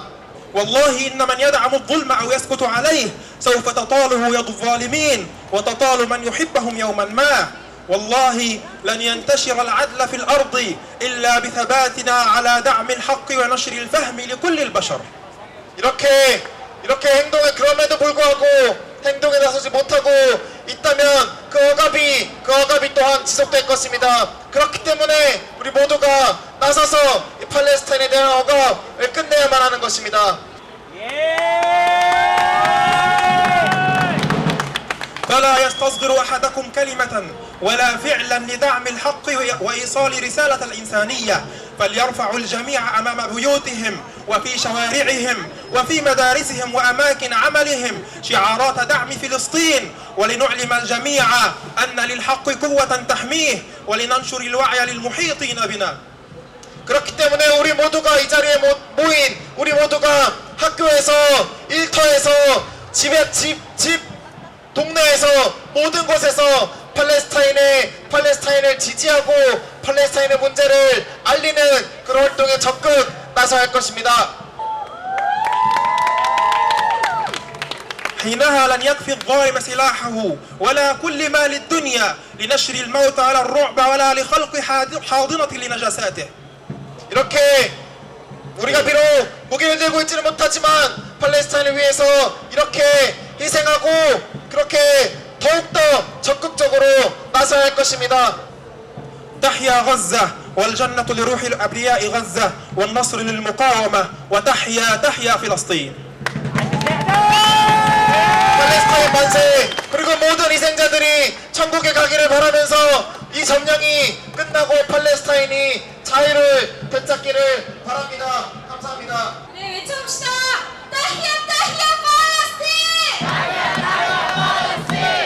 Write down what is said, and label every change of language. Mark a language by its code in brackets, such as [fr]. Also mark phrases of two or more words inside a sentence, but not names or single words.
[ar] والله إن من يدعم الظلم أو يسكت عليه سوف تطاله يد الظالمين وتطال من يحبهم يوما ما. والله لن ينتشر العدل في الأرض إلا بثباتنا على دعم الحق ونشر الفهم لكل البشر. [ko] 이렇게 그럼에도 불구하고 행동에 나서지 못하고 있다면 그 억압이 또한 지속될 것입니다. 그렇기 때문에 우리 모두가 나서서 이 팔레스타인에 대한 억압을 끝내야만 하는 것입니다. [ar] فلا يستصدر أحدكم كلمة ولا فعلا لدعم الحق وإيصال رسالة الإنسانية، فليرفعوا الجميع أمام بيوتهم وفي شوارعهم وفي مدارسهم وأماكن عملهم شعارات دعم فلسطين، ولنعلم الجميع أن للحق قوة تحميه، ولننشر الوعي للمحيطين بنا. [ko] 그렇기 때문에 우리 모두가 이 자리에 모인 우리 모두가 학교에서 일터에서 집 동네에서 모든 곳에서 팔레스타인을 지지하고 팔레스타인의 문제를 알리는 그런 활동에 적극 나서야 할 것입니다. [ar] حينها لن يكفي الظالم سلاحه ولا كل ما للدنيا لنشر الموت على الرعب ولا لخلق حاضنة لنجاساته. [ko] 이렇게 우리가 비록 무기를 들고 있지는 못하지만 팔레스타인을 위해서 이렇게 희생하고 그렇게 더욱더 적극적으로 나서야 할 것입니다. [ar] تحيا غزة والجنة لروح الأبرياء غزة والنصر للمقاومة وتحيا فلسطين. [ko] 팔레스타인 만세! 그리고 모든 희생자들이 천국에 가기를 바라면서 이 점령이 끝나고 팔레스타인이 자유를 되찾기를 바랍니다. 감사합니다. 네, 외쳐봅시다. [ar] تحيا تحيا فلسطين! تحيا تحيا فلسطين!